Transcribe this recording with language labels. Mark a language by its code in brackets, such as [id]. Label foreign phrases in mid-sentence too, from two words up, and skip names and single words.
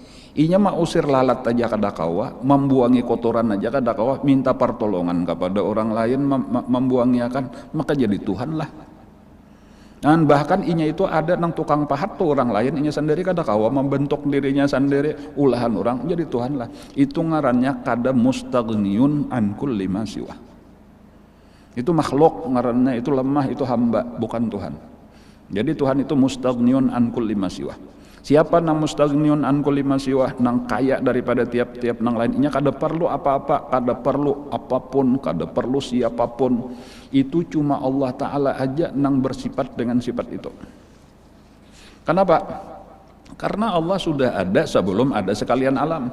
[bjn] Inya mah usir lalat aja kada kawa, membuangi kotoran aja kada kawa, minta pertolongan kepada orang lain membuangi akan, maka jadi Tuhan lah. Dan bahkan inya itu ada nang tukang pahat tuh orang lain, inya sendiri kada kawa membentuk dirinya sendiri, ulahan orang jadi Tuhan lah. Itu ngarannya kada [ar] mustagniun an kulli ma siwa. [bjn] Itu makhluk ngarannya, itu lemah, itu hamba, bukan Tuhan. Jadi Tuhan itu [ar] mustagniun an kulli ma siwa. [bjn] Siapa nang [ar] mustagniun an kulli ma siwa, [bjn] nang kaya daripada tiap-tiap nang lainnya, kada perlu apa-apa, kada perlu apapun, kada perlu siapapun. Itu cuma Allah Ta'ala aja nang bersifat dengan sifat itu. Kenapa? Karena Allah sudah ada sebelum ada sekalian alam.